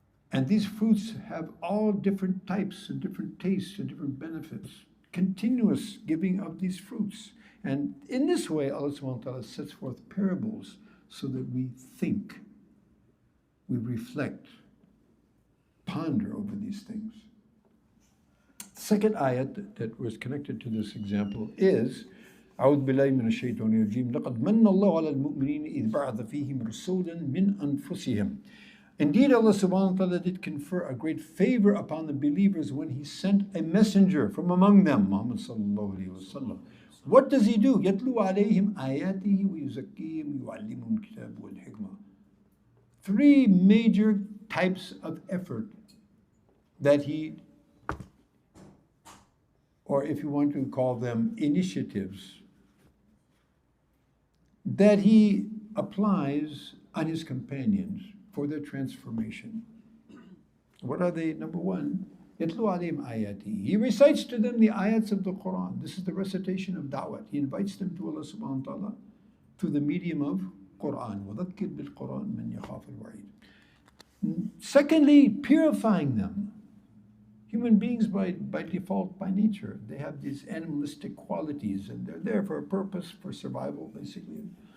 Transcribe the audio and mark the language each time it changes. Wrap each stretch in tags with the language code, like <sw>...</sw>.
<en>And these fruits have all different types and different tastes and different benefits. Continuous giving of these fruits. And in this way, Allah subhanahu wa ta'ala sets forth parables so that we think, we reflect, ponder over these things. Second ayat that was connected to this example is</en> <ar>أعوذ بالله من الشيطان الرجيم لقد من الله على المؤمنين إذ بعث فيهم رسولا من أنفسهم.</ar> <en>Indeed, Allah subhanahu wa ta'ala did confer a great favor upon the believers when He sent a messenger from among them, Muhammad sallallahu alayhi wa sallam. What does He do?</en> <ar>يَتْلُو عَلَيْهِمْ آيَاتِهِ وَيُزَكِّيهِمْ وَيُعَلِّمُهُمْ الْكِتَابَ وَالْحِكْمَةَ.</ar> <en>Three major types of effort that He, or if you want to call them initiatives, that He applies on His companions for their transformation. What are they? Number one,</en> <ar>يَتْلُو عَلَيْهِمْ آيَاتِهِ.</ar> <en>He recites to them the ayats of the Quran. This is the recitation of da'wah. He invites them to Allah subhanahu wa ta'ala through the medium of Quran.</en> <ar>وَذَكِّرْ بِالْقُرْآنِ مَنْ يَخَافُ الْوَعِيدِ.</ar> <en>Secondly, purifying them. Human beings by default, by nature, they have these animalistic qualities and they're there for a purpose, for survival, basically.</en>